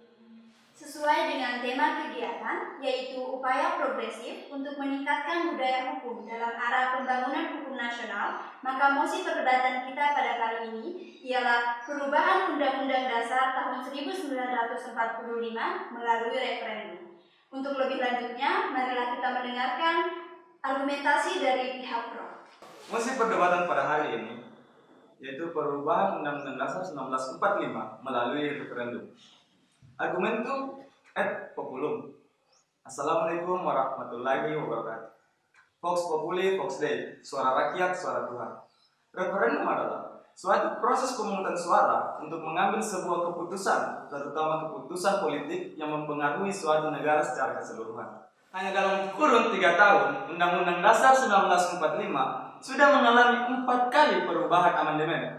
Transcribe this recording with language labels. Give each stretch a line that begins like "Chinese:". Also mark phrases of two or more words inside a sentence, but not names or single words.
Indonesian: sesuai dengan tema kegiatan, yaitu upaya progresif untuk meningkatkan budaya hukum dalam arah pembangunan hukum nasional, maka mosi perdebatan kita pada kali ini ialah perubahan Undang-Undang Dasar tahun 1945 melalui referendum. Untuk lebih lanjutnya, marilah kita mendengarkan argumentasi dari pihak pro. Mosi perdebatan pada hari ini yaitu perubahan Undang-Undang Dasar 1945 melalui referendum.
Latin: Argumentum et populum.
Arabic: السلام عليكم ورحمة الله وبركاته.
Latin: Vox populi, vox dei.
Indonesian: Suara rakyat, suara Tuhan. Referendum adalah suatu proses pemungutan suara untuk mengambil sebuah keputusan, terutama keputusan politik yang mempengaruhi suatu negara secara keseluruhan. Hanya dalam kurun 3 tahun, Undang-Undang Dasar 1945 sudah mengalami 4 kali perubahan amandemen.